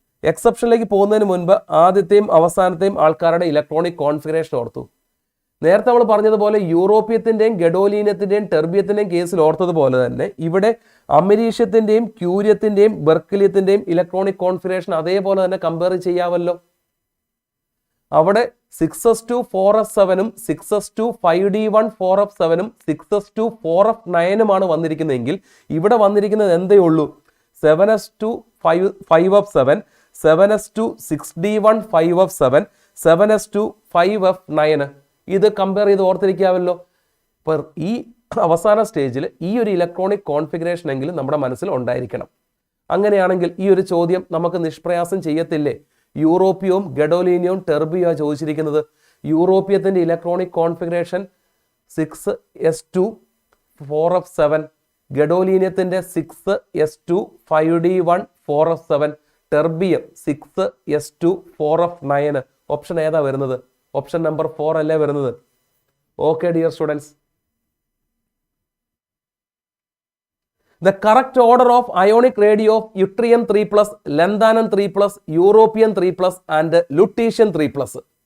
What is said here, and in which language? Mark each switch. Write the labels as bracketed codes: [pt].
[ml] എക്സെപ്ഷനിലേക്ക് പോകുന്നതിന് മുൻപ് ആദ്യത്തെയും അവസാനത്തെയും ആൾക്കാരുടെ ഇലക്ട്രോണിക് കോൺഫിഗറേഷൻ ഓർത്തു. നേരത്തെ നമ്മൾ പറഞ്ഞതുപോലെ യൂറോപ്യത്തിൻ്റെയും ഗഡോലീനത്തിൻ്റെയും ടെർബിയത്തിൻ്റെയും കേസിൽ ഓർത്തതുപോലെ തന്നെ ഇവിടെ അമരീഷ്യത്തിൻ്റെയും ക്യൂരിയത്തിൻ്റെയും ബെർക്കിലിയത്തിൻ്റെയും ഇലക്ട്രോണിക് കോൺഫിഗറേഷൻ അതേപോലെ തന്നെ കമ്പയർ ചെയ്യാമല്ലോ. അവിടെ 6s2 4f7 6s2 5d1 4f7 6s2 4f9 വന്നിരിക്കുന്നതെങ്കിൽ ഇവിടെ വന്നിരിക്കുന്നത് എന്തേ ഉള്ളൂ? 7s2 5f7 7s2 6d1 5f7 7s2 5f9. ഇത് കമ്പയർ ചെയ്ത് ഓർത്തിരിക്കാമല്ലോ. അപ്പോൾ ഈ അവസാന സ്റ്റേജിൽ ഈ ഒരു ഇലക്ട്രോണിക് കോൺഫിഗറേഷൻ എങ്കിലും നമ്മുടെ മനസ്സിൽ ഉണ്ടായിരിക്കണം. അങ്ങനെയാണെങ്കിൽ ഈ ഒരു ചോദ്യം നമുക്ക് നിഷ്പ്രയാസം ചെയ്യത്തില്ലേ? യൂറോപ്പിയവും ഗഡോലീനിയവും ടെർബിയോ ചോദിച്ചിരിക്കുന്നത്. യൂറോപ്യത്തിൻ്റെ electronic configuration 6s2 4f7, ഗഡോലീനിയത്തിൻ്റെ 6s2 5d1 4f7, terbium 6s2 4f9. Option ഏതാ വരുന്നത്? ഓപ്ഷൻ നമ്പർ 4 അല്ലേ വരുന്നത്? [en] Okay dear students, the correct order of ionic radii of yttrium 3+, lanthanum 3+, europium 3+, and lutetium 3+.